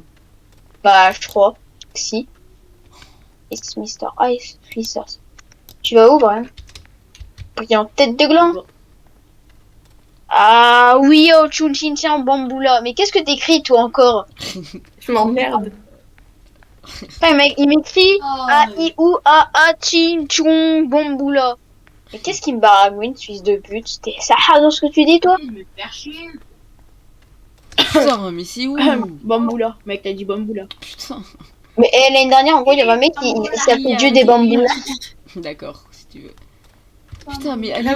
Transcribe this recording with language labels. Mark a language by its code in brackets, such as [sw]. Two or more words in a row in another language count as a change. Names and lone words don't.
[fr] Bah, je crois. Si. [en] It's Mr. Ice Freezers. [fr] Tu vas où, Brian? Brillant tête de gland. Bon. Ah oui, oh, Chunchincha Bamboula. Mais qu'est-ce que t'écris, toi, encore? Je m'emmerde. Enfin, il m'écrit Ah, A-I-O-A-A Chin Chung Bamboula. Mais qu'est-ce qui me baragouine, fils de pute? Ça dans ce que tu dis, toi? il me fait chier. Putain, mais c'est où? Bamboula. Mec, t'as dit Bamboula. Putain. Mais l'année dernière, en gros, il y avait un mec qui s'appelait Dieu des bambous. D'accord, si tu veux. Putain, mais elle